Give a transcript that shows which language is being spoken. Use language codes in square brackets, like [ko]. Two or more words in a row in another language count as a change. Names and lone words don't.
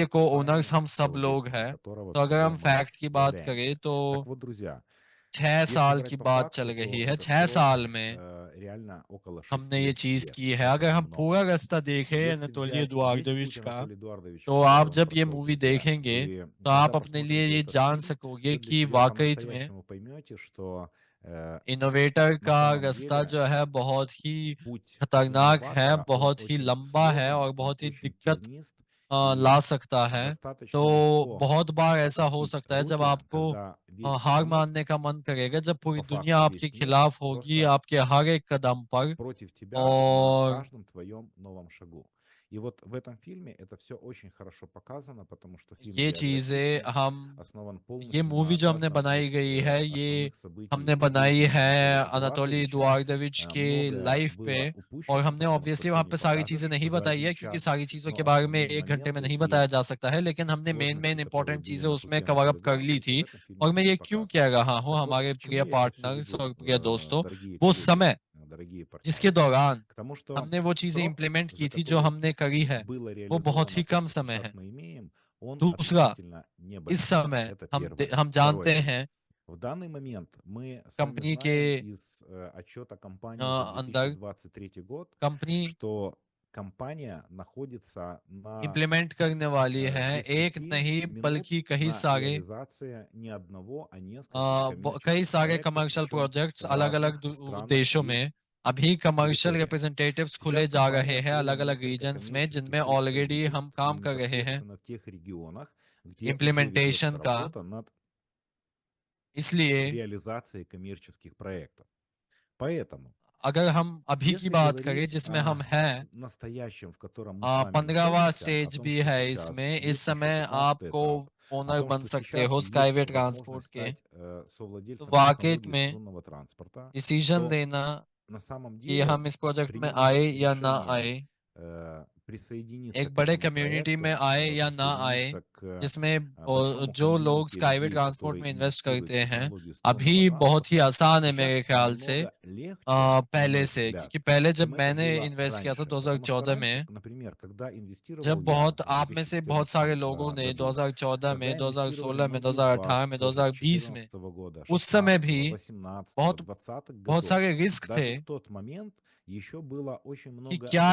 [ru] принадлежат [hi] को ओनर्स [ru] компании, [hi] हम सब लोग [ru] совладельцами [hi] हैं। [ru] которого [hi] तो अगर [ru] всего [hi] हम [ru] мы [hi] फैक्ट की बात करें, [ru] являемся. [hi] तो [ru] Так вот, друзья, [hi] 6 [ru] если [hi] साल [ru] брать [hi] की [ru] по [hi] बात चल [ru] факту, то [hi] रही है। [ru] этот [hi] 6 [ru] срок [hi] साल में [ru] реально около [hi] हमने [ru] 6 [hi] ये चीज [ru] лет. [hi] की है। [ru] Это [hi] अगर हम [ru] немного. [hi] पूरा रास्ता देखें [ru] Если [hi] अनातोली [ru] взять весь [hi] एडुआर्दोविच [ru] путь [hi] का, [ru] Анатолия Эдуардовича, [hi] तो [ru] который [hi] आप [ru] он [hi] जब ये [ru] прошел, [hi] मूवी [ru] друзья, [hi] देखेंगे, [ru] вы, [hi] तो [ru] когда [hi] आप अपने लिए [ru] посмотрите [hi] ये [ru] этот [hi] जान [ru] фильм, [hi] सकोगे [ru] вы для [hi] कि [ru] себя [hi] वाकई में [ru] по-настоящему поймете, что [hi] इनोवेटर [ru] на [hi] का [ru] самом [hi] रास्ता [ru] деле [hi] जो है बहुत ही [ru] путь [hi] खतरनाक है, [ru] инноватора, он [hi] बहुत ही [ru] очень [hi] लंबा है, [ru] сложен, [hi] और [ru] он [hi] बहुत ही [ru] очень [hi] दिक्कत [ru] тернист, [hi] ला सकता है। [ru] достаточно [hi] तो [ru] легко [hi] बहुत बार ऐसा हो [ru] опустить [hi] सकता है जब [ru] руки, [hi] आपको [ru] когда весь [hi] हार [ru] мир, [hi] मानने का मन करेगा, जब पूरी [ru] по [hi] दुनिया [ru] факту [hi] आपके [ru] весь мир, [hi] खिलाफ होगी [ru] просто [hi] आपके हर एक कदम पर। [ru] против тебя на [hi] और [ru] каждом твоем новом шагу. И вот в этом фильме это все очень хорошо показано, потому что фильм [hi] ये चीज़ें [ru] биографичный, [hi] हम [ru] основан [hi] ये [ru] полностью [hi] मूवी [ru] на [hi] जो हमने [ru] каждом [hi] बनाई [ru] из [hi] गई है, ये [ru] основных событий [hi] हमने [ru] и [hi] बनाई है [ru] деятельности Анатолия [hi] अनातोली [ru] Эдуардовича. [hi] एडुआर्डोविच के [ru] Многое [hi] लाइफ पे। [ru] было [hi] और [ru] упущено, [hi] हमने [ru] потому что [hi] ऑब्वियसली वहाँ [ru] все не [hi] पे सारी चीज़ें [ru] покажешь [hi] नहीं [ru] за [hi] बताई [ru] один [hi] है, क्योंकि [ru] час, [hi] सारी चीज़ों [ru] но [hi] के बारे में [ru] основные [hi] 1 घंटे में [ru] моменты [hi] नहीं बताया [ru] и [hi] जा सकता है, लेकिन हमने मेन [ru] сложности, которые [hi] इम्पोर्टेंट [ru] были [hi] चीज़ें [ru] на ту [hi] उसमें [ru] тему [en] cover up [hi] कर ली [ru] разыгрались, в [hi] थी। [ru] этом фильме [hi] और मैं [ru] были [hi] ये क्यों [ru] показаны. [hi] कह рहा हूँ, [ru] Так вот, [hi] हमारे [ru] к чему [hi] प्रिय [ru] я это все [hi] पार्टनर्स [ru] веду, [hi] और प्रिय दोस्तों, [ru] дорогие [hi] वो [ru] коллеги, [hi] समय [ru] дорогие [hi] जिसके [ru] партнеры? [hi] दौरान [ru] К тому, что [hi] हमने वो चीज़ें [ru] срок, [hi] इम्प्लीमेंट [ru] за [hi] की थी, जो [ru] который [hi] हमने करी है, [ru] было [hi] वो बहुत ही [ru] реализовано то, [hi] कम [ru] что [hi] समय [ru] сейчас [hi] है। [ru] мы имеем, он [hi] दूसरा, [ru] относительно [hi] इस [ru] небольшой. [hi] समय [ru] Это [hi] हम [ru] первое. [hi] हम जानते [ru] Второе. [hi] हैं [ru] В данный момент мы с вами [hi] कंपनी के [ru] знаем из отчета компании за [hi] अंदर [ru] 2023 год, [hi] कंपनी [ru] что компания находится на [hi] इम्प्लीमेंट करने वाली है, एक [ru] 10 [hi] नहीं [ru] минут [hi] बल्कि कई [ru] на [hi] सारे [ru] реализация не одного, а нескольких [hi] कई [ru] коммерческих [hi] सारे [ru] проектов, [hi] कमर्शियल [ru] причем [hi] प्रोजेक्ट्स [ru] в [hi] अलग-अलग [ru] разных странах [hi] देशों [ru] и [hi] में अभी कमर्शियल [ru] территориях. [hi] रिप्रेजेंटेटिव्स खुले [ru] Сейчас [hi] जा [ru] компания [hi] रहे हैं [ru] открыла [hi] अलग-अलग [ru] несколько [hi] रीजन्स में, जिनमें [ru] коммерческих [hi] ऑलरेडी हम [ru] представительств [hi] काम कर रहे हैं [ru] непосредственно в тех регионах, где уже ведется [hi] इम्प्लीमेंटेशन का। [ru] работа над [hi] इसलिए [ru] реализацией коммерческих проектов. Поэтому, [hi] अगर हम अभी की [ru] если [hi] बात करें [ru] говорить [hi] जिसमें [ru] о [hi] हम हैं, [ru] настоящем, в котором мы с вами [hi] 15वां [ru] находимся, о [hi] स्टेज [ru] том, [hi] भी [ru] что [hi] है [ru] сейчас [hi] इसमें। इस [ru] есть еще [hi] समय [ru] 15 [hi] आपको [ru] этап, о [hi] ओनर [ru] том, [hi] बन [ru] что [hi] सकते [ru] сейчас [hi] हो [ru] есть [hi] स्काईवे [ru] возможность [hi] ट्रांसपोर्ट के। [ru] стать [hi] तो [ru] совладельцем [hi] वाक़ई [ru] технологий [hi] में [ru] струнного транспорта, [hi] डिसीजन [ru] то [hi] लेना [ru] на самом [hi] कि [ru] деле [hi] हम इस प्रोजेक्ट में [ru] принимать [hi] आए या ना [ru] решение [hi] आए, [ru] присоединиться [hi] एक [ru] к [hi] बड़े [ru] этому [hi] कम्युनिटी में [ru] проекту, [hi] आए या ना आए, [ru] присоединиться к [hi] जिसमें [ru] большому [hi] जो लोग [ru] комьюнити [hi] स्काईवे [ru] людей, [hi] ट्रांसपोर्ट [ru] которые [hi] में इन्वेस्ट [ru] инвестируют [hi] करते [ru] в [hi] हैं, [ru] технологии струнного [hi] अभी बहुत ही [ru] транспорта, [hi] आसान है [ru] сейчас [hi] मेरे ख्याल से [ru] намного легче, на [hi] पहले [ru] мой [hi] से। [ru] взгляд, [hi] क्योंकि पहले जब [ru] чем это [hi] मैंने [ru] было [hi] इन्वेस्ट किया था [ru] раньше. Потому что [hi] 2014 [ru] раньше, [hi] में, [ru] например, когда инвестировал [hi] जब [ru] я [hi] बहुत [ru] в [hi] आप में से बहुत सारे [ru] 2014 [hi] लोगों ने [ru] году, [hi] 2014 में, [ru] когда инвестировали [hi] 2016 में, [ru] многие из [hi] 2018 [ru] вас [hi] में, [ru] тоже с [hi] 2020 में, [ru] 2014 года, [hi] उस समय [ru] 16, [hi] भी [ru] 18, [hi] बहुत [ru] 20 [hi] बहुत [ru] годов, [hi] सारे रिस्क थे [ru] даже в тот момент еще было очень [hi] कि [ru] много [hi] क्या